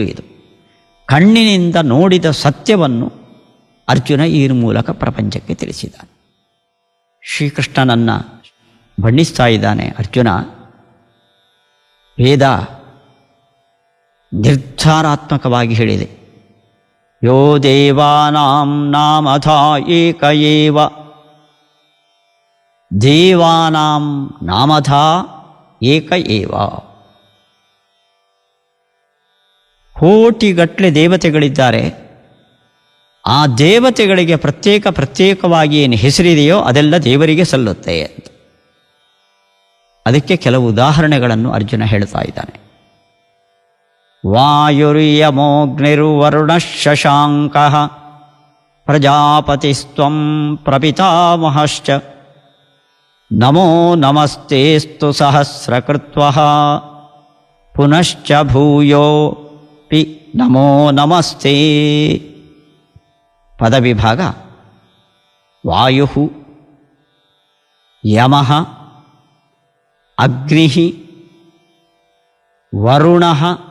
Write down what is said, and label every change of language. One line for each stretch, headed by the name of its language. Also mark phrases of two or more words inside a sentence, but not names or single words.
Kannada: ಇದು ಕಣ್ಣಿನಿಂದ ನೋಡಿದ ಸತ್ಯವನ್ನು ಅರ್ಜುನ ಈ ಮೂಲಕ ಪ್ರಪಂಚಕ್ಕೆ ತಿಳಿಸಿದ್ದಾನೆ. ಶ್ರೀಕೃಷ್ಣನನ್ನು ಬಣ್ಣಿಸ್ತಾ ಇದ್ದಾನೆ ಅರ್ಜುನ. ವೇದ ನಿರ್ಧಾರಾತ್ಮಕವಾಗಿ ಹೇಳಿದೆ,
Sanskrit: ಯೋ ದೇವಾನಾಂ ನಾಮಧಾ ಏಕ ಏವ, ದೇವಾನಾಂ ನಾಮಧಾ ಏಕ ಏವ.
Kannada: ಕೋಟಿಗಟ್ಟಲೆ ದೇವತೆಗಳಿದ್ದಾರೆ. ಆ ದೇವತೆಗಳಿಗೆ ಪ್ರತ್ಯೇಕವಾಗಿ ಏನು ಹೆಸರಿದೆಯೋ ಅದೆಲ್ಲ ದೇವರಿಗೆ ಸಲ್ಲುತ್ತೆ ಅಂತ. ಅದಕ್ಕೆ ಕೆಲವು ಉದಾಹರಣೆಗಳನ್ನು ಅರ್ಜುನ ಹೇಳ್ತಾ ಇದ್ದಾನೆ.
Sanskrit: ವಾಯುರ್ಯಮೋಗ್ನಿರ್ವರುಣ ಶಶಾಂಕಃ ಪ್ರಜಾಪತಿಸ್ತ್ವಂ ಪ್ರಪಿತಾಮಹಶ್ಚ ನಮೋ ನಮಸ್ತೇಸ್ತು ಸಹಸ್ರಕೃತ್ವಃ ಪುನಶ್ಚ ಭೂಯೋಪಿ ನಮೋ ನಮಸ್ತೆ. ಪದವಿಭಾಗ: ವಾಯು, ಯಮಃ, ಅಗ್ನಿ, ವರುಣಃ,